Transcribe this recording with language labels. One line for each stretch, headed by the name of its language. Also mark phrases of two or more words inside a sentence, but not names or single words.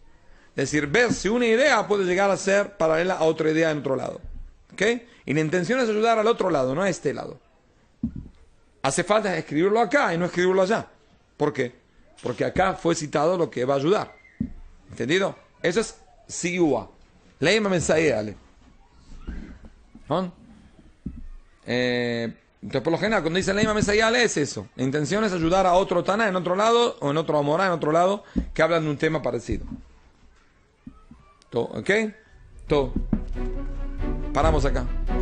Spanish: Es decir, ver si una idea puede llegar a ser paralela a otra idea en otro lado. ¿Ok? Y la intención es ayudar al otro lado, no a este lado. Hace falta escribirlo acá y no escribirlo allá. ¿Por qué? Porque acá fue citado lo que va a ayudar. ¿Entendido? Eso es siua.
Aramaic: לימא מסייע ליה.
Spanish: ¿No? Entonces, por lo general, cuando dice
Aramaic: לימא מסייע ליה
Spanish: es eso. La intención es ayudar a otro Taná en otro lado, o en otro Amorá en otro lado, que hablan de un tema parecido. ¿Ok? Todo. Paramos acá.